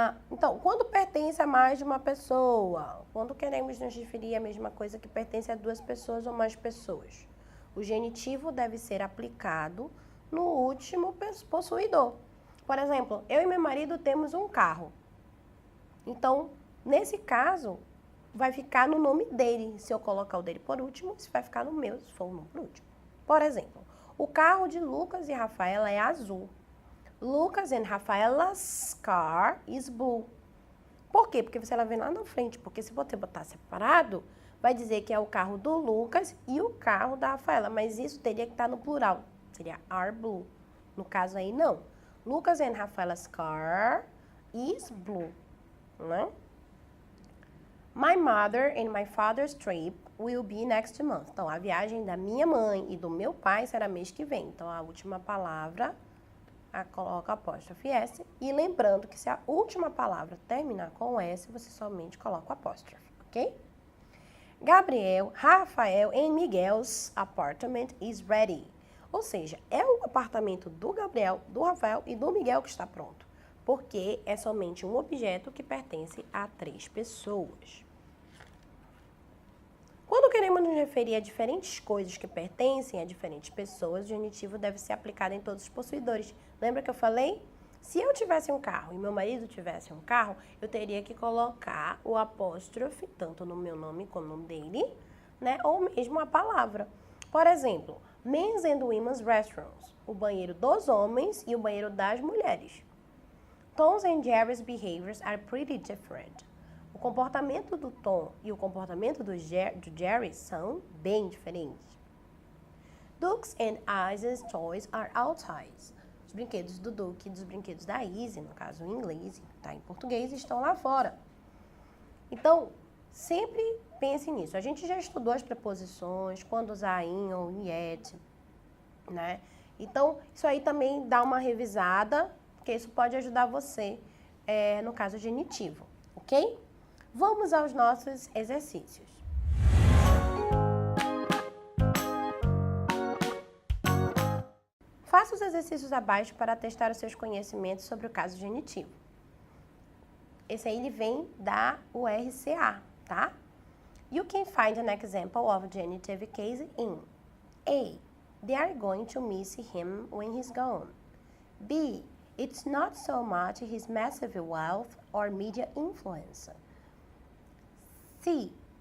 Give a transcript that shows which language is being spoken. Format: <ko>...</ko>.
<pt>Então, quando pertence a mais de uma pessoa, quando queremos nos referir à mesma coisa que pertence a 2 pessoas ou mais pessoas, o genitivo deve ser aplicado no último possuidor. Por exemplo, eu e meu marido temos um carro. Então, nesse caso, vai ficar no nome dele. Se eu colocar o dele por último, isso vai ficar no meu, se for o nome por último. Por exemplo, o carro de Lucas e Rafaela é azul.</pt> <en>Lucas and Rafaela's car is blue.</en> <pt>Por quê? Porque você vai ver lá na frente. Porque se você botar separado, vai dizer que é o carro do Lucas e o carro da Rafaela. Mas isso teria que estar no plural. Seria are blue. No caso aí, não.</pt> <en>Lucas and Rafaela's car is blue. Né? My mother and my father's trip will be next month.</en> <pt>Então, a viagem da minha mãe e do meu pai será mês que vem. Então, a última palavra, coloca apóstrofe S. E lembrando que se a última palavra terminar com S, você somente coloca o apóstrofe, ok?</pt> <en>Gabriel, Rafael and Miguel's apartment is ready.</en> <pt>Ou seja, é o apartamento do Gabriel, do Rafael e do Miguel que está pronto. Porque é somente um objeto que pertence a 3 pessoas. iremos nos referir a diferentes coisas que pertencem a diferentes pessoas, o genitivo deve ser aplicado em todos os possuidores. Lembra que eu falei? Se eu tivesse um carro e meu marido tivesse um carro, eu teria que colocar o apóstrofe, tanto no meu nome como no dele, né? Ou mesmo a palavra. Por exemplo,</pt> <en>men's and women's restrooms,</en> <pt>o banheiro dos homens e o banheiro das mulheres.</pt> <en>Tom's and Jerry's behaviors are pretty different.</en> <pt>O comportamento do Tom e o comportamento do Jerry são bem diferentes.</pt> <en>Duke's and Izzy's toys are outside.</en> <pt>Os brinquedos do Duke e dos brinquedos da Izzy, no caso em inglês, tá em português, estão lá fora. Então, sempre pense nisso. A gente já estudou as preposições, quando usar in ou yet, né? Então, isso aí também dá uma revisada, porque isso pode ajudar você no caso genitivo, ok? Vamos aos nossos exercícios. Faça os exercícios abaixo para testar os seus conhecimentos sobre o caso genitivo. Esse aí ele vem da URCA, tá?</pt> <en>You can find an example of genitive case in A. They are going to miss him when he's gone. B. It's not so much his massive wealth or media influence. C.</en>